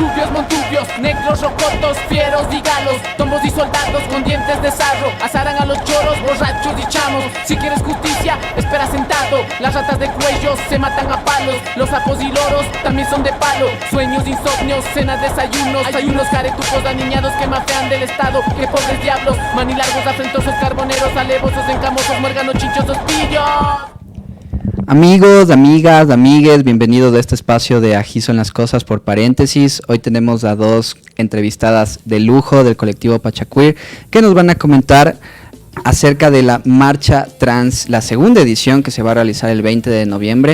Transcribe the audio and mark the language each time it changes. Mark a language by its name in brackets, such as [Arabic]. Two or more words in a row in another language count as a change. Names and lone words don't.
[Spanish] montubios, negros rocotos, fieros y galos, tombos y soldados con dientes de sarro, azarán a los choros, borrachos y chamos. Si quieres justicia, espera sentado. Las ratas de cuello se matan a palos, los sapos y loros también son de palo. Sueños, insomnios, cenas, desayunos. Hay unos caretucos aniñados que mafean del estado. Que pobres diablos, manilargos, afrentosos, carboneros, alevosos, encamosos, muérganos, chinchosos, pillos. Amigos, amigas, amigues, bienvenidos a este espacio de Ají son las cosas por paréntesis. Hoy tenemos a dos entrevistadas de lujo del colectivo Pachacuir que nos van a comentar acerca de la Marcha Trans, la segunda edición que se va a realizar el 20 de noviembre.